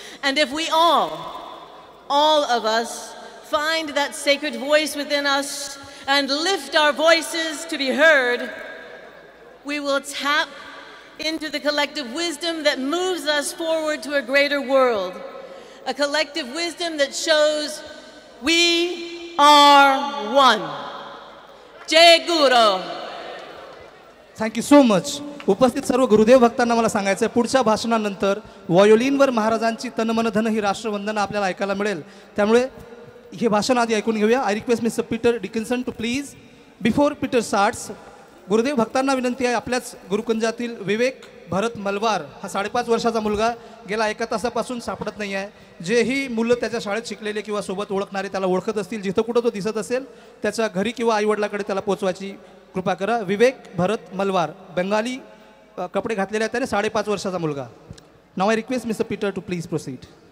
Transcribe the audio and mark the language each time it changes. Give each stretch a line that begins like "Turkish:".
English: And if we all of us, find that sacred voice within us and lift our voices to be heard, we will tap into the collective wisdom that moves us forward to a greater world. A collective wisdom that shows we are one. Jai Guru. Thank you so much.
Marathi: उपस्थित सर्व गुरुदेव भक्तांना मला सांगायचं आहे, पुढच्या भाषणानंतर व्हायोलिनवर महाराजांची तनमन धन ही राष्ट्रवंदना आपल्याला ऐकायला मिळेल. त्यामुळे हे भाषण आधी ऐकून घेऊया. I request mister Peter Dickinson to please. Before Peter starts, Gurudev भक्तांना विनंती आहे, आपल्याच गुरुकुंजातील विवेक भरत मलवार हा 5.5 वर्षाचा मुलगा गेला 1 तासापासून सापडत नाही आहे. जेही मुलं त्याच्या शाळेत शिकलेले किंवा सोबत ओळखणारे त्याला ओळखत असतील, जिथं कुठं तो दिसत असेल त्याच्या घरी किंवा आईवडिलाकडे त्याला पोचवायची कृपा करा. विवेक भरत मलवार, बंगाली कपडे घातलेले आहेत त्याने, 5.5 वर्षाचा मुलगा.
English: Now I request mister Peter to please proceed.